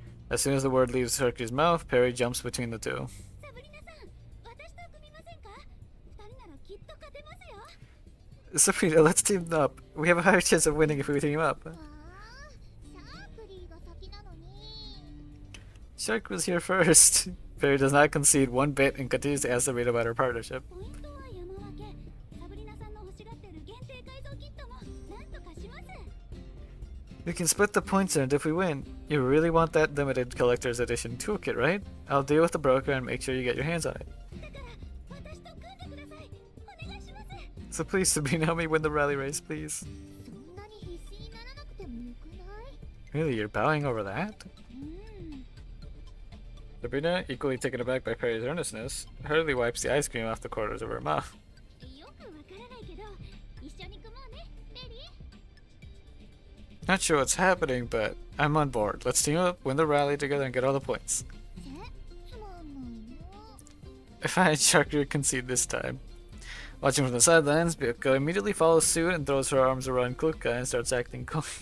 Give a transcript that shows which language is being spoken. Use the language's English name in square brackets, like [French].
[English] As soon as the word leaves Sharky's mouth, Perry jumps between the two. [Japanese] サブリナさん、私と組みませんか？二人ならきっと勝てますよ。 [English] Sabrina, let's team up. We have a higher chance of winning if we team up. [Japanese] ああ、シャークリーが先なのに。 [English] Shark was here first. Perry does not concede one bit and continues to ask Sabrina about her partnership. [Japanese] ポイントは山分け。サブリナさんの欲しがってる限定改造キットもなんとかします。 [English] We can split the points earned if we win. You really want that limited collector's edition toolkit, right? I'll deal with the broker and make sure you get your hands on it. [Japanese] だから私と組んでください。お願いします。 [English] So please, Sabrina, help me win the rally race, please. [Japanese] そんなに必死にならなくてもよくない？ [English] Really, you're bowing over that? [Japanese] うん。 [English] Sabrina, equally taken aback by Perry's earnestness, hurriedly wipes the ice cream off the corners of her mouth. [Japanese] よくわからないけど、一緒に組もうね、ベリー。 [English] Not sure what's happening, but I'm on board. Let's team up, win the rally together, and get all the points. [Japanese] つまんないの。 [English] If I had Sharkry concede this time. Watching from the sidelines, Biko immediately follows suit and throws her arms around Kluka and starts acting coy.